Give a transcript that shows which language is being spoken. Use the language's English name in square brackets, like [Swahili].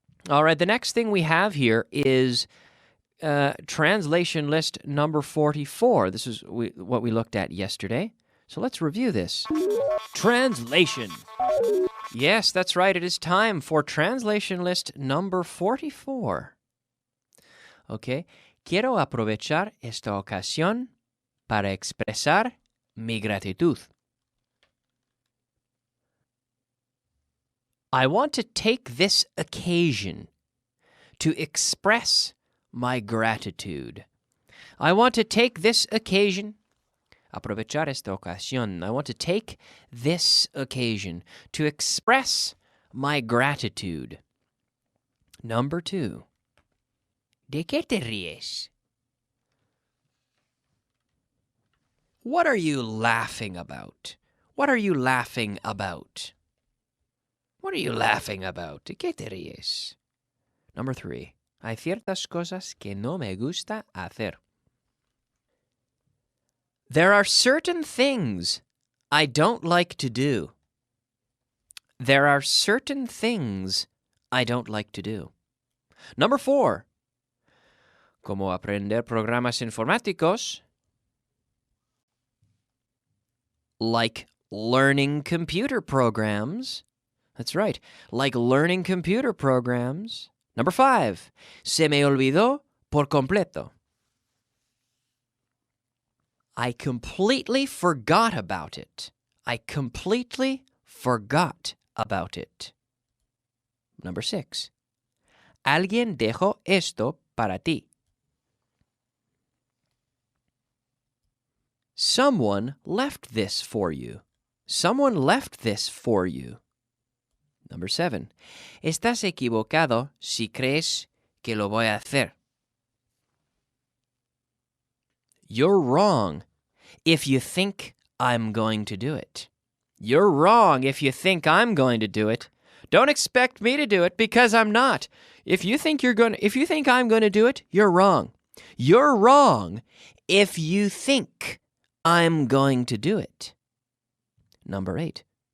[English] All right, the next thing we have here is translation list number 44. This is what we looked at yesterday. So let's review this. Translation. Yes, that's right. It is time for translation list number 44. Okay. [Spanish] Quiero aprovechar esta ocasión para expresar mi gratitud. [English] I want to take this occasion to express my gratitude. I want to take this occasion, [Spanish] aprovechar esta ocasión. [English] I want to take this occasion to express my gratitude. Number 2. [Spanish] ¿De qué te ríes? [English] What are you laughing about? What are you laughing about? What are you laughing about? [Spanish] ¿De qué te ríes? [English] Number 3. [Spanish] Hay ciertas cosas que no me gusta hacer. [English] There are certain things I don't like to do. There are certain things I don't like to do. Number 4. [Spanish] Cómo aprender programas informáticos. [English] Like learning computer programs. That's right, like learning computer programs. Number 5. [Spanish] Se me olvidó por completo. [English] I completely forgot about it. I completely forgot about it. Number 6. [Spanish] Alguien dejó esto para ti. [English] Someone left this for you. Someone left this for you. Number 7. [Spanish] Estás equivocado si crees que lo voy a hacer. [English] You're wrong if you think I'm going to do it. You're wrong if you think I'm going to do it. Don't expect me to do it because I'm not. If you think I'm going to do it, you're wrong. You're wrong if you think I'm going to do it. Number 8.